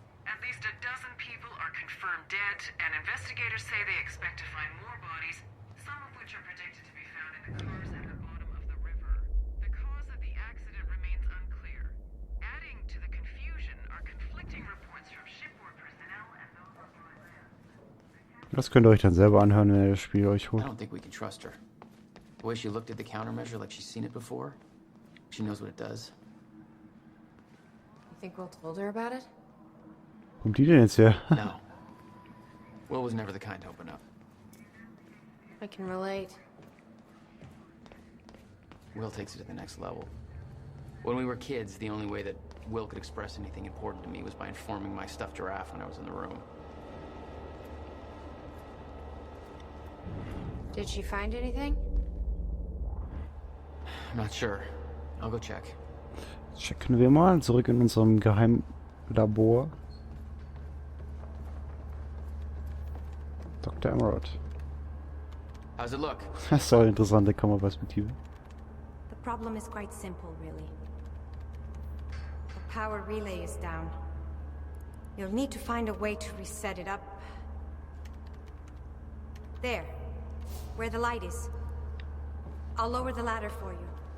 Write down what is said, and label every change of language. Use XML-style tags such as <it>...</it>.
<en>At least a dozen people are confirmed dead, and investigators say they expect to find more bodies, some of which are predicted to be found in the cars at the bottom of the river. The cause of the accident remains unclear. Adding to the confusion are conflicting reports from shipboard personnel and those on dry land.</en> <de>Das könnt ihr euch dann selber anhören, wenn ihr das Spiel euch</de> <en>I</en> <de>holt.</de> <en>don't think we can trust her. The way she looked at the countermeasure like she's seen it before, she knows what it does. You think Will told her about it?</en> <de>Kommt die denn jetzt her?</de> <en>No. Will was never the kind to open up. I can relate. Will takes it to the next level. When we were kids, the only way that Will could express anything important to me was by informing my stuffed giraffe when I was in the room. Did she find anything? I'm not sure. I'll go check.</en> <de>Checken wir mal. Zurück in unserem Geheimlabor.</de> <en>Dr. Emerald. How's it look?</en> <de>Das ist auch eine interessante Kameraperspektive.</de> <en>The problem is quite simple, really. The power relay is down. You'll need to find a way to reset it up. There, where the light is. I'll lower the ladder for you.</en>